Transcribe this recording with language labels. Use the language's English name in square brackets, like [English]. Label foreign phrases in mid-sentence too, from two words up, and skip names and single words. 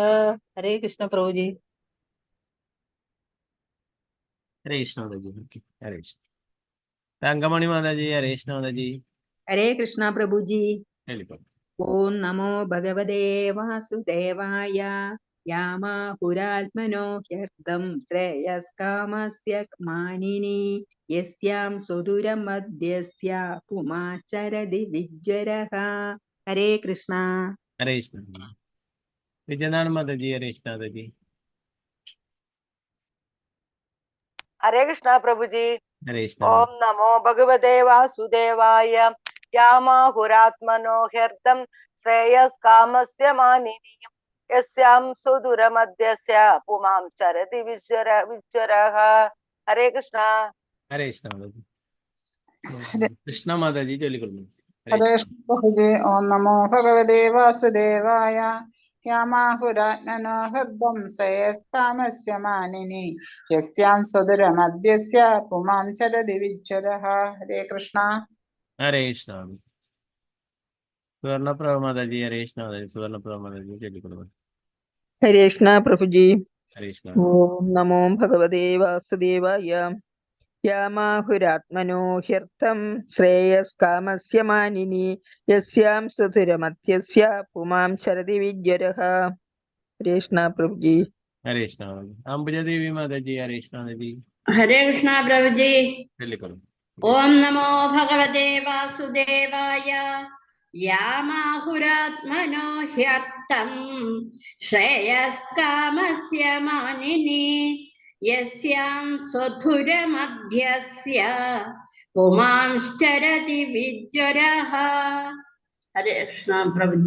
[Hindi] हरे कृष्ण प्रभु जी. [Malayalam] ഹരേ കൃഷ്ണ മാതാജി. ഓക്കെ, ഹരേ കൃഷ്ണ. തങ്കമണി മാതാജി ഹരേ കൃഷ്ണ മാതാജി. [Hindi] हरे कृष्णा प्रभु जी. [Malayalam] ചൊല്ലിക്കോളൂ. [Sanskrit] ओम नमो भगवते वासुदेवाय. यामाहुरात्मनो ह्यर्दं श्रेयस्कामस्य मानिनी यस्यां सुदूरमध्यस्य पुमाश्चरति विज्वरः. हरे कृष्णा. [Malayalam] ഹരേ കൃഷ്ണ. വിജയനാഥ് മാതാജി ഹരേ കൃഷ്ണ മാതാജി. [Hindi] हरे कृष्णा प्रभु जी. [Malayalam] ഹരേ കൃഷ്ണ. [Sanskrit] ओम नमो भगवते वासुदेवाय. यामाहुरात्मनो ह्यर्दं श्रेयस्कामस्य मानिनी यस्यां सुदूरमध्यस्य पुमांश्चरति विज्वरः. हरे कृष्णा. [Malayalam] ഹരേ കൃഷ്ണ മാതാജി. കൃഷ്ണ മാതാജി ചൊല്ലിക്കൊള്ളു. [Hindi] हरे कृष्ण प्रभु जी. [Sanskrit] ओम नमो भगवते वासुदेवाय. यामाहुरात्मनो हृदं श्रेयस्कामस्य मानिनी यस्यां सुदूरमध्यस्य पुमांश्चरति विज्वरः. हरे कृष्ण. [Malayalam] ഹരേ കൃഷ്ണ. സുവർണപ്രഭ മാതാജി ഹരേ കൃഷ്ണ മാതാജി. സുവർണപ്രഭ മാതാജി ചൊല്ലിക്കൊള്ളു. [Hindi] हरे कृष्णा प्रभु जी. [Malayalam] ഹരേ കൃഷ്ണ. [Sanskrit] ओम नमो भगवते वासुदेवाय. यामाहुरात्मनो ह्यर्थं श्रेयस्कामस्य मानिनी यस्यां सुधुरमध्यस्य पुमांश्चरति विज्वरः. [Hindi] हरे कृष्णा प्रभु जी. [Malayalam] ഹരേ കൃഷ്ണ മാതാജി. അംബുജാദേവി മാതാജി ഹരേ കൃഷ്ണ മാതാജി. [Hindi] हरे कृष्णा प्रभु जी. [Malayalam] ചൊല്ലിക്കൊള്ളു. [Sanskrit] ओम नमो भगवते वासुदेवाय. യാമാഹുരാത്മനോ ഹ്യർത്ഥം ശ്രേയസ്കാമസ്യ മാനിനി യസ്യാം സ്വധുരമധ്യസ്യ പുമാംശ്ചരതി വിജ്വരഃ. [Malayalam] ഹരേ കൃഷ്ണ പ്രഭുജി.